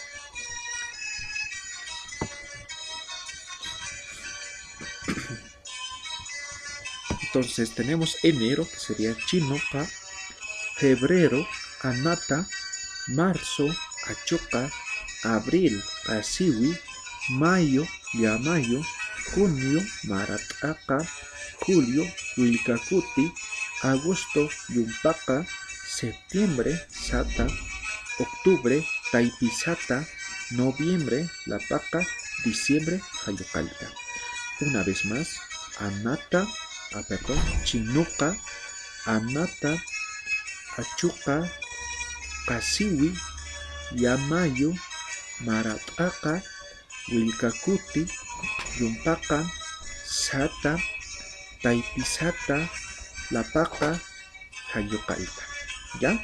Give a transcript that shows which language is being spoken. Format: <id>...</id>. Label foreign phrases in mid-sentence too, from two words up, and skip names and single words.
<es>Entonces tenemos enero, que sería Chinoca, febrero, Anata, marzo, Achoca, abril, Asiwi, mayo, Yamayo, junio, Marataca, julio, Wilcacuti, agosto, Yumpaca, septiembre, Sata, octubre, Taipisata, noviembre, La Paca, diciembre, Hayocalta. Una vez más,</es> <ay>Anata, Chinoca, Anata, Achuca, Kasiwi, Yamayo, Marataca, Wilcacuti, Yumpaca, Sata, Taipisata, La Paca, Hayocalta. ¿Ya?</ay>